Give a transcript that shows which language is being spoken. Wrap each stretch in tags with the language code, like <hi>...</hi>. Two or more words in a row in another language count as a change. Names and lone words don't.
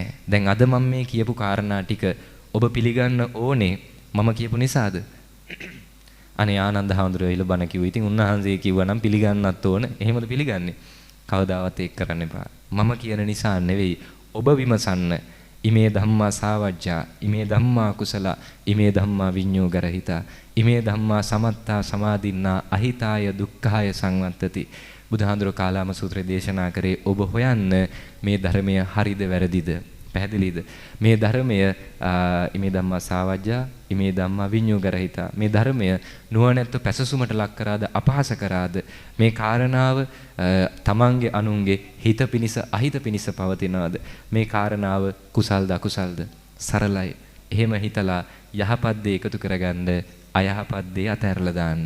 <si>දැන් අද මම මේ කියපු කාරණා ටික ඔබ පිළිගන්න ඕනේ මම කියපු නිසාද? අනේ ආනන්ද හාමුදුරුවෝ ඊළ බණ කිව්වා. ඉතින් උන්වහන්සේ කිව්වා නම් පිළිගන්නත් ඕන. එහෙමද පිළිගන්නේ? කවදාවත් ඒක කරන්න එපා. මම කියන නිසා නෙවෙයි. ඔබ විමසන්න.</si> <pi>ඉමේ ධම්මා සාවජ්ජා, ඉමේ ධම්මා කුසල, ඉමේ ධම්මා විඤ්ඤෝ ගරහිතා, ඉමේ ධම්මා සමත්තා සමාදින්නා අහිතාය දුක්ඛාය සංවත්තති.</pi> <si>බුදුහාඳුර කාලාම සූත්‍රය දේශනා කරේ ඔබ හොයන්න මේ ධර්මය හරිද වැරදිද? පැහැදිලිද? මේ ධර්මය</si> <pi>ඉමේ ධම්මා සාවජ්ජා, ඉමේ ධම්මා විඤ්ඤෝ ගරහිතා.</pi> <si>මේ ධර්මය නුවණැත්තු පැසසුමට ලක් කරාද අපහාස කරාද? මේ කාරණාව තමන්ගේ අනුන්ගේ හිත පිනිස අහිත පිනිස පවතිනවද? මේ කාරණාව කුසල්ද අකුසල්ද? සරලයි. එහෙම හිතලා යහපත් දේ එකතු කරගන්න අයහපත් දේ අතහැරලා දාන්න.</si>